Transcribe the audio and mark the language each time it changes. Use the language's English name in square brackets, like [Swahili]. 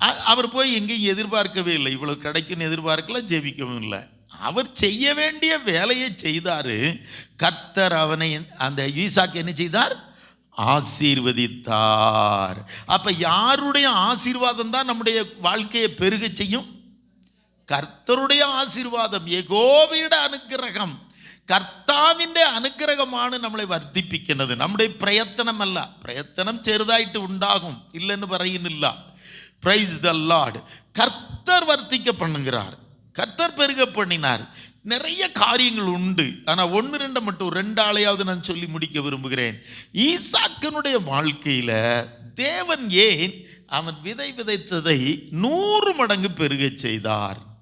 [Tamil] அவர் போய் எங்கேயும் எதிர்பார்க்கவே இல்லை, இவ்வளவு கிடைக்குன்னு எதிர்பார்க்கல, ஜெபிக்கவும் இல்லை. அவர் செய்ய வேண்டிய வேலையை செய்தாரு. கர்த்தர் அவனை, அந்த ஈசாக்கு என்ன செய்தார்? ஆசீர்வதித்தார். அப்ப யாருடைய ஆசீர்வாதம் தான் நம்முடைய வாழ்க்கையை பெருக செய்யும்? கர்த்தருடைய ஆசீர்வாதம், யெகோவாவுடைய அனுக்கிரகம், [Malayalam] കർത്താവിൻ്റെ അനുഗ്രഹമാണ് നമ്മളെ വർദ്ധിപ്പിക്കുന്നത്. നമ്മുടെ പ്രയത്നമല്ല. പ്രയത്നം ചെറുതായിട്ട് ഉണ്ടാകും, ഇല്ലെന്ന് പറയുന്നില്ല. [English] Praise the Lord. [Tamil] கர்த்தர் வர்த்திக்க பண்ணுகிறார், கர்த்தர் பெருக பண்ணினார். நிறைய காரியங்கள் உண்டு. ஆனால் 1-2 மட்டும் 2 ஆளையாவது நான் சொல்லி முடிக்க விரும்புகிறேன். ஈசாக்கினுடைய வாழ்க்கையில் தேவன் ஏன் அவன் விதை விதைத்ததை 100 மடங்கு பெருக செய்தார்?